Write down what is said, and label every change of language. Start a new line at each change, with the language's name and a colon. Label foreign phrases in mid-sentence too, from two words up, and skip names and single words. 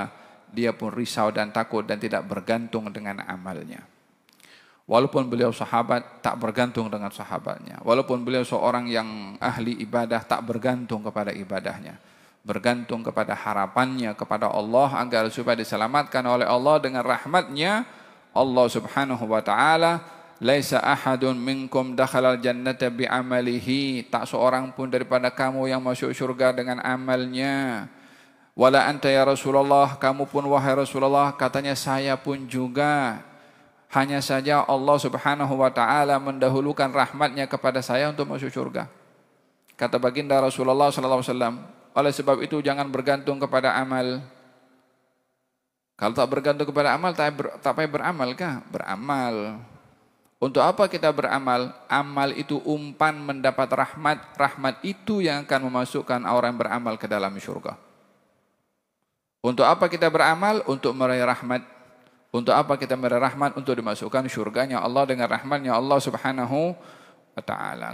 Malay: Dia pun risau dan takut dan tidak bergantung dengan amalnya. Walaupun beliau sahabat, tak bergantung dengan sahabatnya. Walaupun beliau seorang yang ahli ibadah, tak bergantung kepada ibadahnya. Bergantung kepada harapannya kepada Allah agar supaya diselamatkan oleh Allah dengan rahmatnya.
Arabic: الله سبحانه وتعالى ليس أحد منكم دخل الجنة بعمله,
Malay: tak seorang pun daripada kamu yang masuk surga dengan amalnya.
Arabic: ولا أنت يا رسول الله,
Malay: kamu pun wahai Rasulullah, katanya saya pun juga. Hanya saja Allah
Arabic: سبحانه وتعالى
Malay: mendahulukan rahmatnya kepada saya untuk masuk surga. Kata baginda Rasulullah
Arabic: صلى الله عليه وسلم,
Malay: oleh sebab itu jangan bergantung kepada amal. Kalau tak bergantung kepada amal, tak payah beramal kah? Beramal. Untuk apa kita beramal? Amal itu umpan mendapat rahmat. Rahmat itu yang akan memasukkan orang beramal ke dalam surga. Untuk apa kita beramal? Untuk meraih rahmat. Untuk apa kita meraih rahmat? Untuk dimasukkan surganya Allah dengan rahmatnya Allah
Arabic: سبحانه وتعالى.